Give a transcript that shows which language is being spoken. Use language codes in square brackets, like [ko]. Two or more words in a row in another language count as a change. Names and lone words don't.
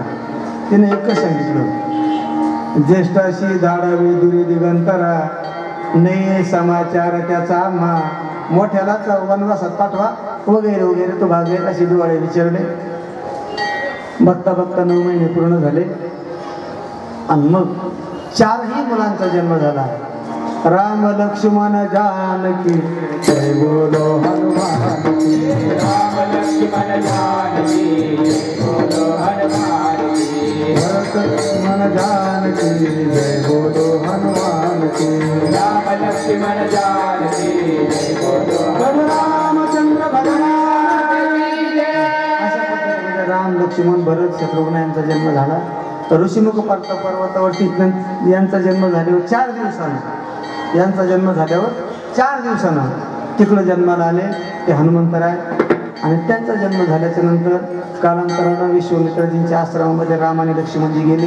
[mr] तिने एकच सांगितलं, ज्येष्ठाशी धाडावी दुरी दिगंतरा, नये समाचार त्याचा आम्हा, मोठ्यालाच वनवासात पाठवा वगैरे वगैरे. तो भागेल अशी डोळे विचारले. बघता बघता 9 महिने पूर्ण झाले आणि मग 4ही मुलांचा जन्म झाला. [hi] राम लक्ष्मण जानकी जय बोलो हनुमान की, राम लक्ष्मण जानकी जय बोलो हनुमान की, भरत लक्ष्मण जानकी जय बोलो हनुमान की, राम लक्ष्मण जानकी जय बोलो रामचंद्र भगवान की जय. [mr] अशा पद्धतीने राम लक्ष्मण भरत शत्रुघ्न यांचा जन्म झाला. ऋषिमुख पर्वतावरती यांचा जन्म झाल्यावर 4 दिवसांनी, यांचा जन्म झाल्यावर 4 दिवसांना तिकडं जन्माला आले ते हनुमंतराय. आणि त्यांचा जन्म झाल्याच्या नंतर कालांतरानं विश्वामित्रजींच्या आश्रमामध्ये राम आणि लक्ष्मणजी गेले.